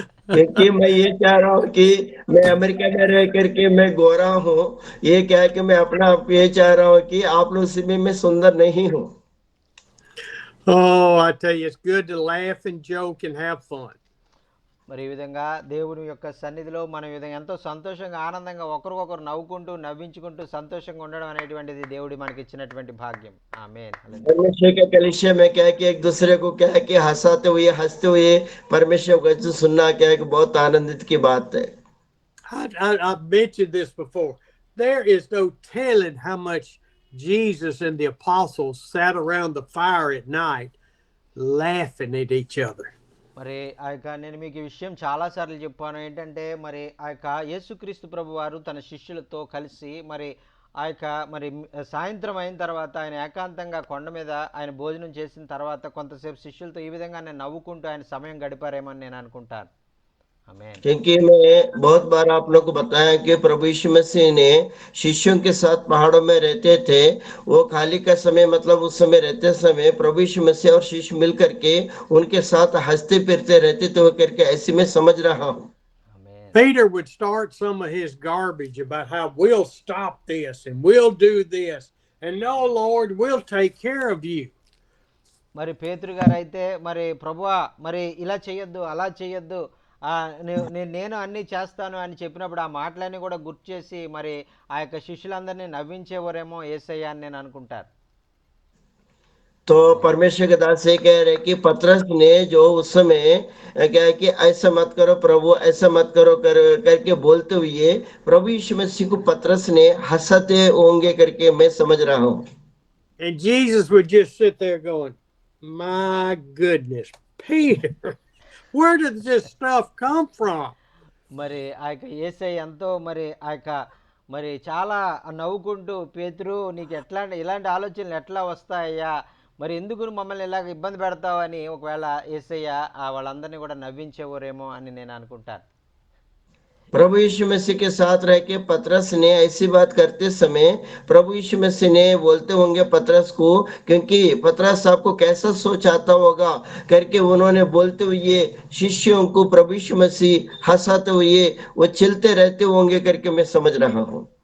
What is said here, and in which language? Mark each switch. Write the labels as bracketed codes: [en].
[hi] क्योंकि मैं ये चाह रहा हूँ कि मैं अमेरिका में रह करके मैं गोरा हूँ, ये क्या है कि मैं अपना आप ये चाह रहा हूँ कि आप लोग से भी मैं सुंदर नहीं हूँ। [en] Oh, I tell you, it's good to laugh and joke and have fun. [te] మరి ఈ విధంగా దేవుని యొక్క సన్నిధిలో మనం ఈ విధంగా ఎంతో సంతోషంగా ఆనందంగా ఒకరికొకరు నవ్వుకుంటూ నవ్వించుకుంటూ సంతోషంగా ఉండడం అనేటువంటిది దేవుడి మనకి ఇచ్చినటువంటి భాగ్యం. ఆమేన్. [hi] परमेश्वर के कलीसिया में क्या है कि एक दूसरे को क्या है कि हंसाते हुए हंसते हुए परमेश्वर को वचन सुनना क्या है कि बहुत आनंदित की बात है। [en] I've mentioned this before. There is no telling how much Jesus and the apostles sat around the fire at night laughing at each other. [te] మరి ఆ యొక్క నేను మీకు ఈ విషయం చాలాసార్లు చెప్పాను. ఏంటంటే మరి ఆ యొక్క యేసుక్రీస్తు ప్రభు వారు తన శిష్యులతో కలిసి మరి ఆ యొక్క మరి సాయంత్రం అయిన తర్వాత ఆయన ఏకాంతంగా కొండ మీద ఆయన భోజనం చేసిన తర్వాత కొంతసేపు శిష్యులతో ఈ విధంగా నేను నవ్వుకుంటూ ఆయన సమయం గడిపారేమో అని నేను అనుకుంటాను. ఆమేన్. [hi] क्योंकि मैं बहुत बार आप लोग को बताया कि प्रभु यीशु मसीह ने शिष्यों के साथ पहाड़ों में रहते थे। वो खाली का समय मतलब उस समय रहते समय प्रभु यीशु मसीह और शिष्य मिल करके उनके साथ हंसते फिरते रहते थे, वो करके ऐसे में समझ रहा हूँ। [te] ఆమేన్. [en] Peter would start some of his garbage about how we'll stop this and we'll do this. And no, Lord, we'll take care of you. [te] మరి పేతురు గారు అయితే మరి ప్రభువా మరి ఇలా చేయొద్దు అలా చేయొద్దు నేను అన్నీ చేస్తాను అని చెప్పినప్పుడు ఆ మాటలన్నీ కూడా గుర్తు చేసి మరి ఆ యొక్క శిష్యులందరినీ నవ్వించేవారేమో యేసయ్య అని నేను అనుకుంటాను. [hi] तो परमेश्वर के दास ये कह रहे कि पतरस ने जो उस समय क्या है कि ऐसा मत करो प्रभु, ऐसा मत करो करके बोलते हुए प्रभु यीशु मसीह को पतरस ने हंसाते होंगे करके मैं समझ रहा हूँ। [en] And Jesus would just sit there going, my goodness, Peter, where did this stuff come from? [te] మరి ఆ యొక్క యేసయ్య ఎంతో మరి ఆ యొక్క మరి చాలా నవ్వుకుంటూ పేతురు నీకు ఇలాంటి ఆలోచనలు ఎట్లా వస్తాయ్యా, మరి ఎందుకు మమ్మల్ని ఇలాగ ఇబ్బంది పెడతావు అని ఒకవేళ యేసయ్య వాళ్ళందరినీ కూడా నవ్వించేవారేమో అని నేను అనుకుంటాను. [hi] प्रभु यीशु मसीह के साथ रह के पतरस ने ऐसी बात करते समय प्रभु यीशु मसीह ने बोलते होंगे पतरस को, क्योंकि पतरस आपको कैसा सोच आता होगा करके उन्होंने बोलते हुए शिष्यों को प्रभु यीशु मसीह हंसाते हुए वो चलते रहते होंगे करके मैं समझ रहा हूँ।